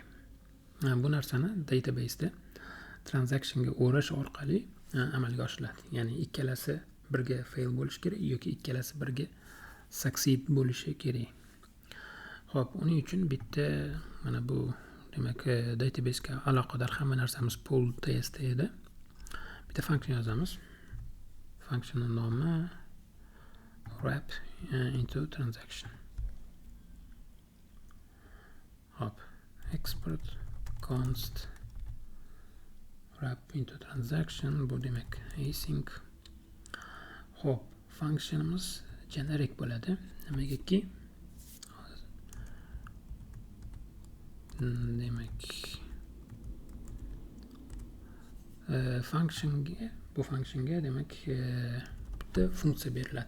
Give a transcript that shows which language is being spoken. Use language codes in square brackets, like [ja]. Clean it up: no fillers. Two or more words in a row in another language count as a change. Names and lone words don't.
[uz] Bu narsani database da transactionga o'rash orqali amalga oshiriladi. Ya'ni ikkalasi birga fail bo'lishi kerak yoki ikkalasi birga succeed bo'lishi kerak. Hop, uning uchun bitta mana bu demak database ga aloqador hamma narsamiz [en] pool test [uz] edi. Bitta function yozamiz. Function nomi [en] wrap into transaction. Hop, export const wrap into transaction, [uz] bu demak async. Xo'p, functionimiz generic bo'ladi. Nimagaki? Demak, bu functionga demak bitta funksiya beriladi.